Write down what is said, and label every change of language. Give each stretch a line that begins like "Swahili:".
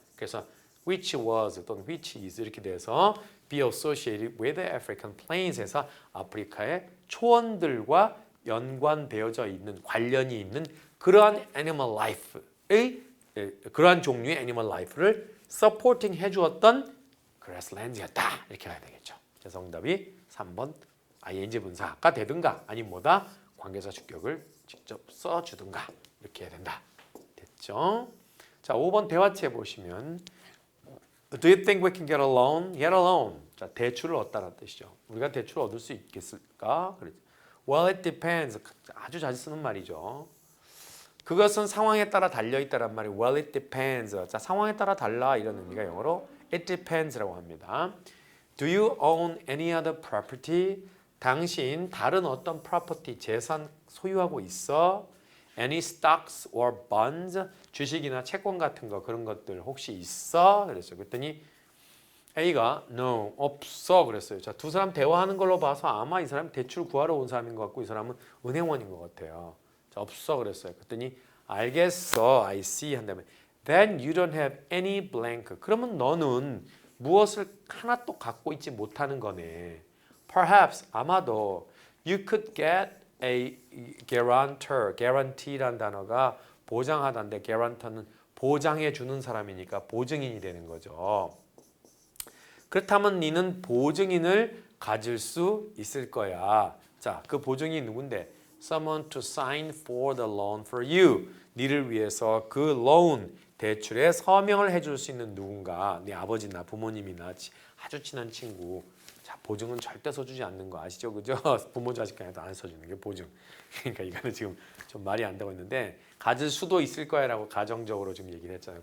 Korean: 그래서 which was 또는 which is 이렇게 돼서
English: be associated with the African plains
Korean: 에서 아프리카의 초원들과 연관되어져 있는 관련이 있는 그러한 animal life의 그러한 종류의 animal life를 supporting 해주었던 grasslands였다 이렇게 가야 되겠죠. 그래서 정답이 3번 ing 분사가 되든가 아니면 뭐다 관계사 주격을 직접 써주든가 이렇게 해야 된다. 됐죠? 자, 5번 대화체 보시면
English: Do you think we can get a loan? Get a loan.
Korean: 자, 대출을 얻다라는 뜻이죠. 우리가 대출을 얻을 수 있겠을까? 그랬죠.
English: Well, it depends.
Korean: 아주 자주 쓰는 말이죠. 그것은 상황에 따라 달려있다란 말이
English: Well, it depends.
Korean: 자, 상황에 따라 달라 이런 의미가 영어로
English: It depends
Korean: 라고 합니다.
English: Do you own any other property?
Korean: 당신 다른 어떤 property, 재산 소유하고 있어?
English: Any stocks or bonds?
Korean: 주식이나 채권 같은 거 그런 것들 혹시 있어? 그랬어요. 그랬더니 A가 No, 없어 그랬어요. 자, 두 사람 대화하는 걸로 봐서 아마 이 사람이 대출 구하러 온 사람인 것 같고 이 사람은 은행원인 것 같아요. 자, 없어 그랬어요. 그랬더니 알겠어,
English: I see
Korean: 한다면
English: Then you don't have any blank.
Korean: 그러면 너는 무엇을 하나도 갖고 있지 못하는 거네.
English: Perhaps
Korean: 아마도
English: you could get a guarantor.
Korean: guarantee란 단어가 보장하다인데 guarantor는 보장해 주는 사람이니까 보증인이 되는 거죠. 그렇다면 니는 보증인을 가질 수 있을 거야. 자, 그 보증인이 누군데?
English: Someone to sign for the loan for you.
Korean: 니를 위해서 그 loan 대출에 서명을 해줄 수 있는 누군가, 네 아버지나 부모님이나 아주 친한 친구. 자, 보증은 절대 써주지 않는 거 아시죠, 그죠? 부모 자식 간에도 안 써주는 게 보증. 그러니까 이거는 지금 좀 말이 안 되고 있는데 가질 수도 있을 거야라고 가정적으로 지금 얘기를 했잖아요.